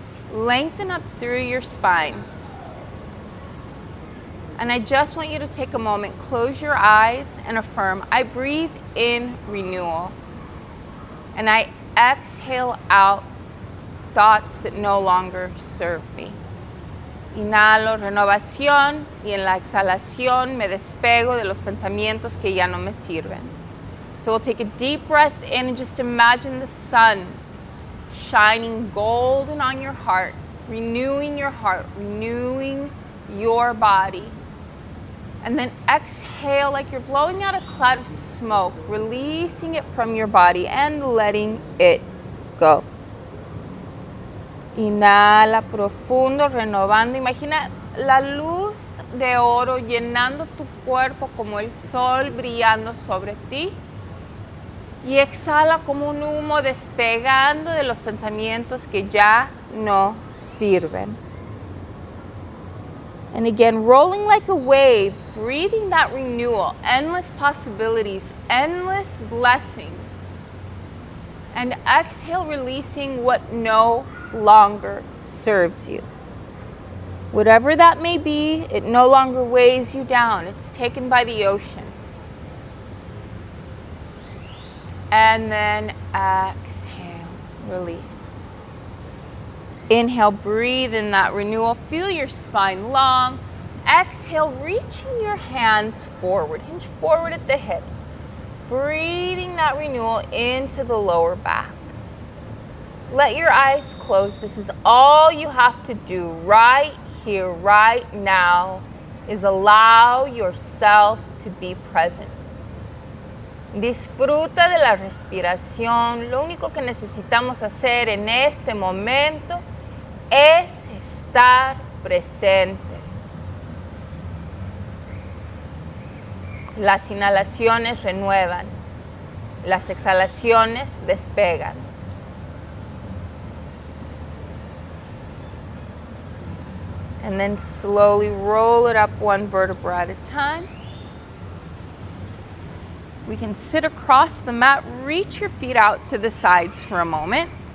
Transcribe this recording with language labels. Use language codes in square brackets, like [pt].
[en] Lengthen up through your spine. And I just want you to take a moment, close your eyes and affirm, I breathe in renewal. And I exhale out thoughts that no longer serve me. [es] Inhalo renovación y en la exhalación me despego de los pensamientos que ya no me sirven. [en] So we'll take a deep breath in and just imagine the sun shining golden on your heart, renewing your body. And then exhale like you're blowing out a cloud of smoke, releasing it from your body and letting it Go. [es] Inhala profundo, renovando. Imagina la luz de oro llenando tu cuerpo como el sol brillando sobre ti. Y exhala como un humo despegando de los pensamientos que ya no sirven. [en] And again, rolling like a wave, breathing that renewal, endless possibilities, endless blessings. And exhale, releasing what no longer serves you. Whatever that may be, it no longer weighs you down. It's taken by the ocean. And then exhale, release. Inhale, breathe in that renewal. Feel your spine long. Exhale, reaching your hands forward. Hinge forward at the hips. Breathing that renewal into the lower back. Let your eyes close. This is all you have to do right here, right now, is allow yourself to be present. [es] Disfruta de la respiración. Lo único que necesitamos hacer en este momento es estar presente. Las inhalaciones renuevan, las exhalaciones despegan. [en] And then slowly roll it up one vertebra at a time. We can sit across the mat, reach your feet out to the sides for a moment.